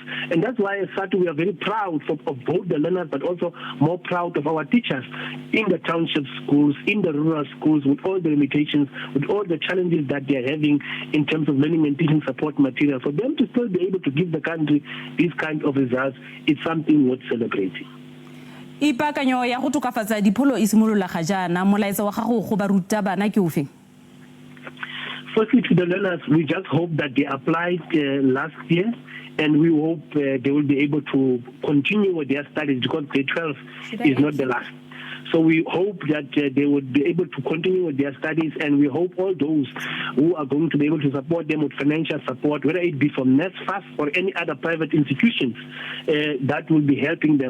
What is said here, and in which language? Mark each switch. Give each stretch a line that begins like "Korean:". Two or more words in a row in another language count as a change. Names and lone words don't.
English: And that's why as SATU, we are very proud of both the learners, but also more proud of our teachers in the township schools, in the rural schools, with all the limitations, with all the challenges that they're having in terms of learning and teaching support material. For them to still be able to give the country these kind of results, it's something worth celebrating.
Tswana: Ipakanyo ya go tokafatsa dipholo e simolola ga jaana molaetsa wa gago go barutabana ke ofe?
English: Firstly, to the learners, we just hope that they applied last year, and we hope they will be able to continue with their studies, because grade 12 is not the last. So we hope that they would be able to continue with their studies, and we hope all those who are going to be able to support them with financial support, whether it be from NSFAS or any other private institutions that will be helping them.